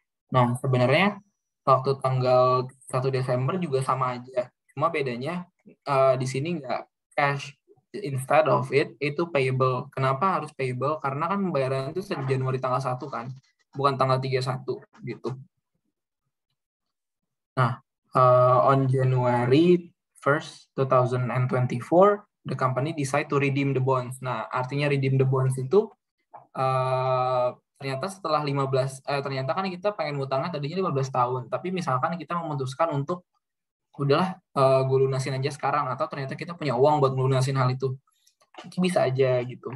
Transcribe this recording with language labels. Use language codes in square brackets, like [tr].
[id] Nah, sebenarnya waktu tanggal 1 Desember juga sama aja. Cuma bedanya di sini nggak cash. [en] Instead of [id] itu payable. Kenapa harus payable? Karena kan pembayaran itu Januari tanggal 1 kan. Bukan tanggal 31 gitu. [en] Nah, on January 1st, 2024, the company decide to redeem the bonds. [id] Nah, artinya [en] redeem the bonds [id] itu ternyata setelah 15 ternyata kan kita pengen ngutangnya tadinya 15 tahun, tapi misalkan kita memutuskan untuk udahlah gue lunasin aja sekarang, atau ternyata kita punya uang buat melunasin hal itu bisa aja gitu.